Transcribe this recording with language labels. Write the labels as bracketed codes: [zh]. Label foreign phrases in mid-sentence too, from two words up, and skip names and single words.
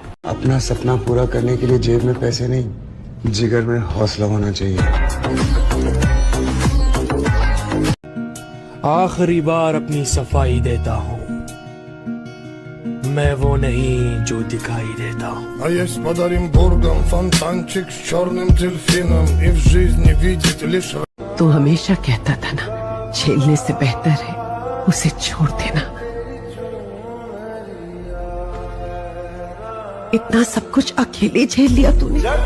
[hi] अपना सपना पूरा करने के लिए जेब में पैसे नहीं, जिगर में हौसला होना चाहिए। आखिरी बार अपनी सफाई देता हूँ, मैं वो नहीं जो दिखाई देता हूँ। [ru] А есть под Оренбургом фонтанчик с черным дельфином, и в жизни видеть лишь... [hi] तू हमेशा कहता था ना, झेलने से बेहतर है उसे छोड़ देना। इतना सब कुछ अकेले झेल लिया तूने।